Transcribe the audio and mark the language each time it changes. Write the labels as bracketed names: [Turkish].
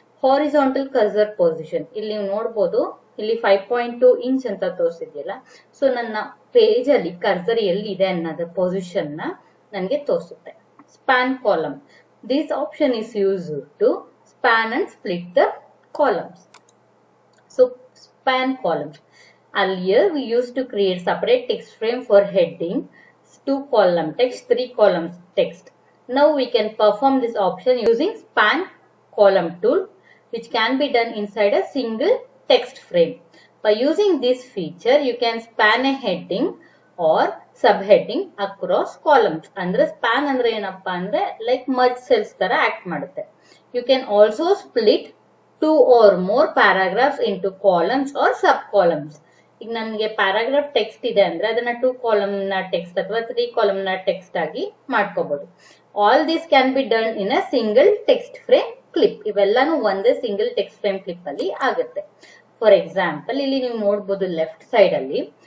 [Kannada] Horizontal cursor position, ಇಲ್ಲಿ ನೀವು ನೋಡ್ಬೋದು ಇಲ್ಲಿ 5.2 ಇಂಚ್ ಅಂತ ತೋರಿಸಿದ್ಯಲ್ಲ. ಸೊ ನನ್ನ ಪೇಜ್ ಅಲ್ಲಿ ಕರ್ಸರ್ ಎಲ್ಲಿದೆ ಅನ್ನೋದ ಪೊಸಿಷನ್ ನ ನನಗೆ ತೋರಿಸುತ್ತೆ. [English] Span column, this option is use to span and split the columns. So span columns, earlier we used to create separate text frame for heading, 2 column text, 3 columns text. Now we can perform this option using span column tool, which can be done inside a single text frame. By using this feature, you can span a heading or subheading across columns. [Kannada] Andre span andre enappa andre [English] like merge cells [Kannada] tara act ಮಾಡುತ್ತೆ. [English] You can also split 2 or more paragraphs into columns or sub columns. [Kannada] ಈಗ ನನಗೆ paragraph text ಇದೆ ಅಂದ್ರೆ ಅದನ್ನ 2 column ನ text ಅಥವಾ 3 column ನ text ಆಗಿ ಮಾಡ್ಕೋಬಹುದು. [English] All this can be done in a single text frame clip. [Kannada] ಇವೆಲ್ಲಾನು ಒಂದೇ ಸಿಂಗಲ್ ಟೆಕ್ಸ್ಟ್ ಫ್ರೇಮ್ ಕ್ಲಿಪ್ ಅಲ್ಲಿ ಆಗುತ್ತೆ. ಫಾರ್ ಎಕ್ಸಾಂಪಲ್ ಇಲ್ಲಿ ನೀವು ನೋಡ್ಬೋದು ಲೆಫ್ಟ್ ಸೈಡ್ ಅಲ್ಲಿ.